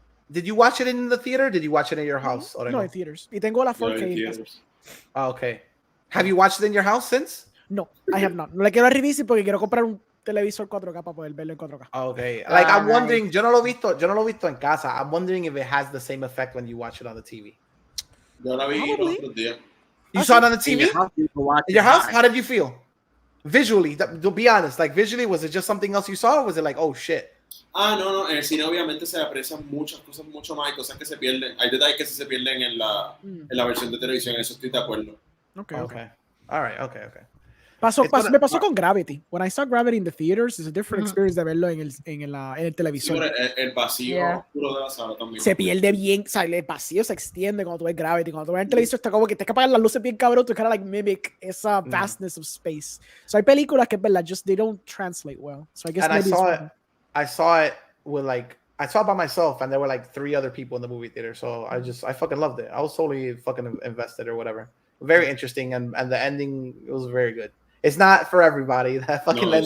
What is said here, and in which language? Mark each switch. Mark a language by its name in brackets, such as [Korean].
[English] Did you watch it in the theater? Did you watch it in your house? No, in theaters. [Spanish] Y tengo la 4K. [English] Okay. Have you watched it in your house since? [Spanish] No, [English] I have not. [Spanish] No le quiero revisar porque quiero comprar un televisor 4K para poder verlo en 4K. [English] Okay. Like, I'm wondering, [Spanish] yo no lo he visto en casa. [English] I'm wondering if it has the same effect when you watch it on the TV. [Spanish] Yo la vi los otros días. [English] You saw it on the TV? In your house? How did you feel? Visually, to be honest, like visually, was it just something else you saw, or was it like, oh shit? [Spanish] No, en el cine obviamente se aprecian muchas cosas mucho más, hay cosas que se pierden, hay detalles que se pierden en la versión de televisión, eso estoy de acuerdo. [English] Okay. All right, okay. [Spanish] Me pasó con [English] Gravity. When I saw Gravity in the theaters, it's a different experience [Spanish] de verlo en el televisor. Sí, el vacío oscuro de la sala también. Se pierde bien, o sea, el vacío se extiende cuando tú ves Gravity. Cuando tú ves el televisor está como que tienes que apagar las luces bien cabrón, [English] to kind of like mimic [Spanish] esa [English] vastness of space. So [Spanish] hay películas que, verdad, [English] just they don't translate well. So I guess I saw it by myself, and there were like 3 other people in the movie theater. So I fucking loved it. I was totally fucking invested or whatever. Very interesting, and the ending, it was very good. It's not for everybody. That fucking No, it's